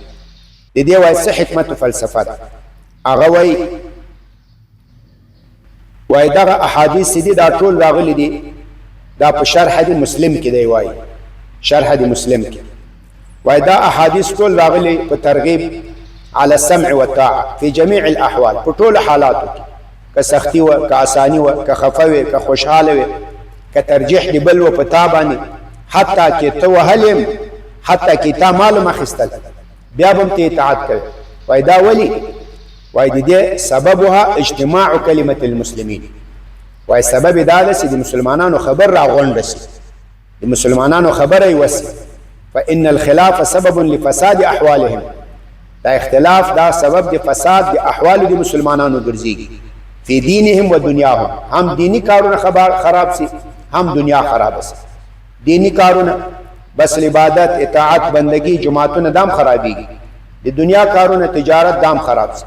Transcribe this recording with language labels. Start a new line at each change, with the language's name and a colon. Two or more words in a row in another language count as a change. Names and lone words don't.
Pashto: د دې وایي څه حکمت او فلسفه ده؟ هغه وایي دغه احادیث دي دا ټول راغلي دي دا په شرح د مسلم کې دی. وایي شرح د مسلم کې وایي دا احادیث ټول راغلي په
Arabic: ترغیب على السمع والطاعه في جميع الاحوال،
Pashto: په ټولو حالاتو کې، که سختی و، که آسانی و، که خفه وي، که خوشحاله وي، که ترجیح دی بل و په تا باندې، حتی کې ته وهل، حتی کې تا مال اخیستل، بیا به هم ته اطاعت کوي. وایي دا ولې؟ وایي د دې
Arabic: سببها اجتماع کلمة المسلمین.
Pashto: وایي سبب دا ده چې د مسلمانانو خبر راغونډ شي، د مسلمانانو خبره یې وسي.
Arabic: فإن الخلاف سبب لفساد احوالهم،
Pashto: دا اختلاف دا سبب د فساد د احوال د مسلمانانو ګرځيږي.
Arabic: فی دینهم و دنیاهم،
Pashto: هم دینی کارونه خراب سي، هم دنیا خراب سي. دینی کارونه بس عبادت، اطاعت، بندگی، جماعتونه دام خرابيږي، د دنیا کارونه تجارت دام خراب سي.